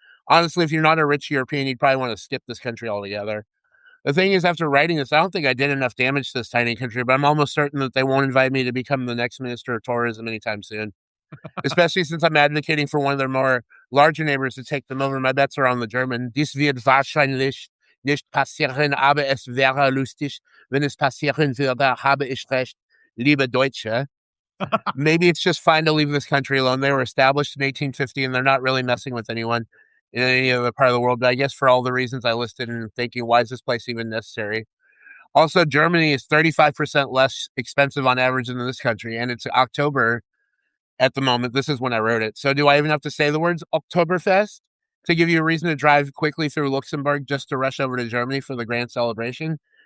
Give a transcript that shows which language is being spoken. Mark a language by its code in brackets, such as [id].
[en] Honestly, if you're not a rich European, you'd probably want to skip this country altogether. The thing is, after writing this, I don't think I did enough damage to this tiny country, but I'm almost certain that they won't invite me to become the next minister of tourism anytime soon, especially since I'm advocating for one of their more larger neighbors to take them over. My bets are on the German. [de] Dies wird wahrscheinlich nicht passieren, aber es wäre lustig, wenn es passieren würde, habe ich recht, liebe Deutsche. [en] Maybe it's just fine to leave this country alone. They were established in 1850 and they're not really messing with anyone in any other part of the world. But I guess for all the reasons I listed and thinking, why is this place even necessary? Also, Germany is 35% less expensive on average than this country. And it's October at the moment. This is when I wrote it. So do I even have to say the words Oktoberfest to give you a reason to drive quickly through Luxembourg just to rush over to Germany for the grand celebration?